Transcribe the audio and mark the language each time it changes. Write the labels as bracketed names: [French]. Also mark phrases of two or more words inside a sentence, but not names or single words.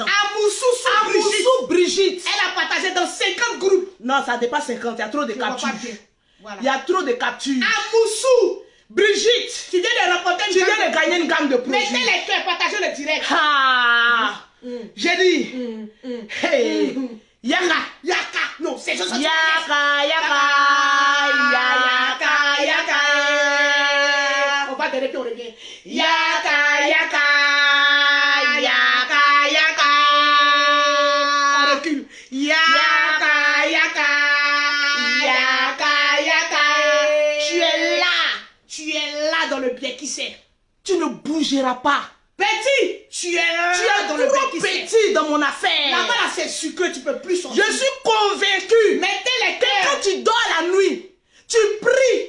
[French] Amoussou Brigitte. Elle a partagé dans 50 groupes. Non, ça dépasse 50, il y a trop de Je vois captures. pas bien. Voilà. Il y a trop de captures. Amoussou. Brigitte, Tu viens de remporter tu viens de gagner une gamme de produits. Mettez les cœurs, partagez le direct. Ah, j'ai dit, hey, Yaka. Yaka. Non, c'est ça. Yaka, yaka, yaka, yaka. On va te répéter, on revient. Yaka, yaka, yaka, yaka. On recule. Yaka, yaka, yaka, yaka. Tu es là. Tu es là dans le bien qui sait. Tu ne bougeras pas. Petit, tu es là Tu es dans le bien trop qui sait. petit dans mon affaire. Là-bas, là, c'est sucré, tu peux plus sortir. Je suis convaincu. Mettez les Quand cœurs. tu dors la nuit, tu pries.